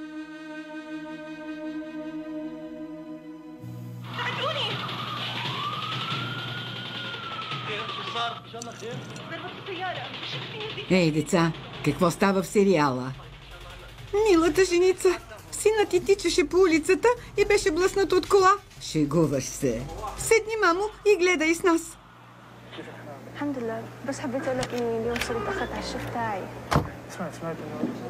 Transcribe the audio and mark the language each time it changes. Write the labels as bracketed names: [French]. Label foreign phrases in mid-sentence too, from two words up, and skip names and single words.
[Bulgarian] Ей, деца, какво става в сериала? Милата женица, синът ти тичаше по улицата и беше блъснат от кола. Шегуваш се. Седни, мамо, и гледай с нас. [Arabic] الحمد لله بس حبيت اقول لك اني اليوم صرت اخذت على الشيف تاعي سمعت انه